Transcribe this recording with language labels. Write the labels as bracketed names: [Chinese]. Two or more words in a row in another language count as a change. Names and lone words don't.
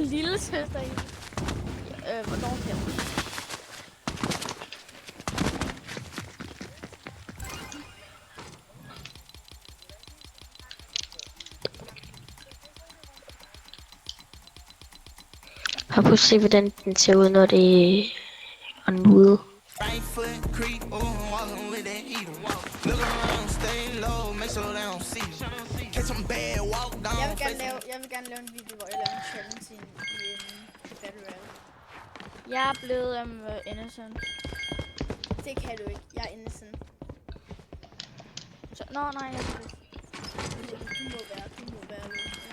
[Danish] Lille søster i. Hvornår bliver hun? Har prøv at se, hvordan den ser ud, når det er nude. [English] Right foot creep, walking with that heater. Look around, stay low, make sure they don't see you. Catch some bad, walk down. [Danish] Jeg vil gerne lave en video, hvor jeg laver en challenge i en Battle Royale. Jeg er blevet innocent. Det kan du ikke. Jeg er innocent. Så, nej, jeg kan ikke. Du må være lidt.